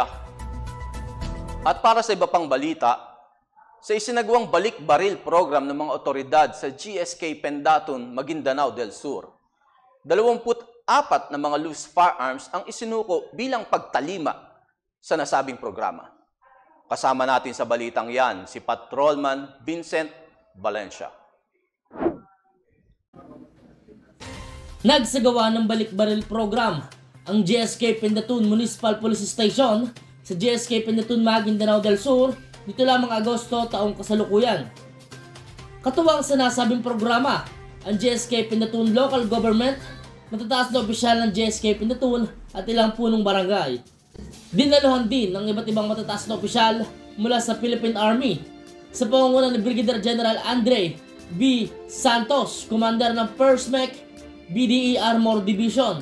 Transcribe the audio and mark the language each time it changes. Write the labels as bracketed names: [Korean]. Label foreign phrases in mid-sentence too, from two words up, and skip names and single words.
[Filipino] At para sa iba pang balita, sa isinagawang balik-baril program ng mga otoridad sa GSK Pendatun, Maguindanao del Sur, 24 na mga [English] loose firearms [Filipino] ang isinuko bilang pagtalima sa nasabing programa. Kasama natin sa balitang yan si Patrolman Vincent Valencia. Nagsagawa ng balik-baril program ang GSK Pendatun Municipal Police Station sa GSK Pendatun Maguindanao del Sur dito lamang Agosto taong kasalukuyan. Katuwang sa nasabing programa ang GSK Pendatun Local Government, matataas na opisyal ng GSK Pendatun at ilang punong barangay. Dinaluhan din ng iba't ibang matataas na opisyal mula sa Philippine Army sa pangunguna ni Brigadier General Andre B. Santos, Commander ng 1st MEC BDE Armor Division.